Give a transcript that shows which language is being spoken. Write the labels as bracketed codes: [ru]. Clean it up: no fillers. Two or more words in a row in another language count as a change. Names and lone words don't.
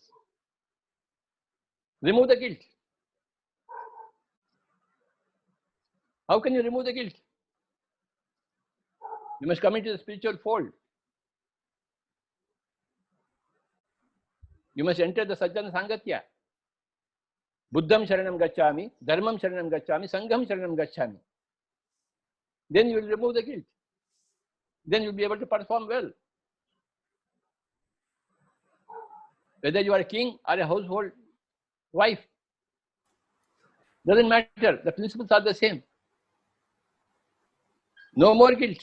[en] Remove the guilt. How can you remove the guilt? You must come into the spiritual fold. You must enter the [sa] Sajjana Sangatya. [pi] Buddham Sharanam Gacchami, Dharmam Sharanam Gacchami, Sangham Sharanam Gacchami. [en] Then you will remove the guilt. Then you will be able to perform well. Whether you are a king or a household wife, doesn't matter. The principles are the same. No more guilt.